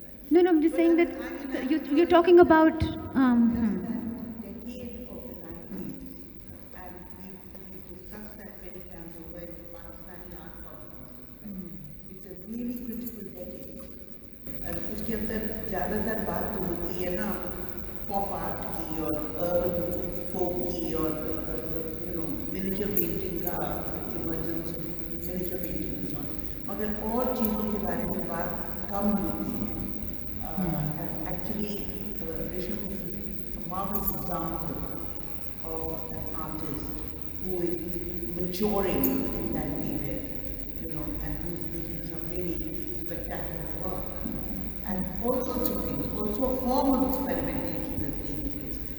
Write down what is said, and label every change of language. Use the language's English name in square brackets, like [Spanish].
[English] No, I'm just saying that you're talking about. Decade of the 90s, and we discussed that many times over in the Pakistani art conference. It's a really critical decade. [Hindi] And उसके अंदर ज़्यादातर बात तो होती है ना pop art की और अर्बन फोक की और मिनिएचर पेंटिंग का emergence miniature painting [English] and so on. [Hindi] मगर और चीज़ों के बारे में बात कम होती है. [English] And actually, Risham is a marvelous example of an artist who is maturing in that period, and who's making some really spectacular work. And all sorts of things, also a form of experimentation that's taking place.